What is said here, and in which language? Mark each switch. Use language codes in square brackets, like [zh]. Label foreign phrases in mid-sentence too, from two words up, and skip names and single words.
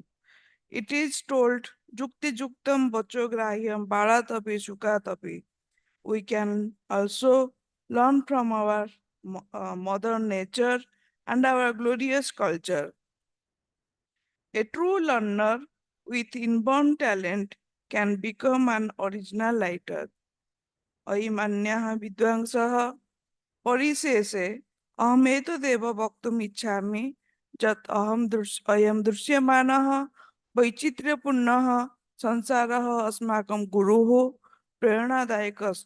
[en] It is told, [sa] युक्ति युक्तम् वचोग्राह्यम् बालादपि शुकादपि. [en] We can also learn from our mother nature and our glorious culture. A true learner with inborn talent can become an original writer. [sa] अयिमान्यः विद्वांसः परिशेषे अहमेतदेव वक्तुम् इच्छामि यत् अयं दृश्यमानः वैचित्र्यपूर्णः संसारः अस्माकं गुरुः प्रेरणादायकश्च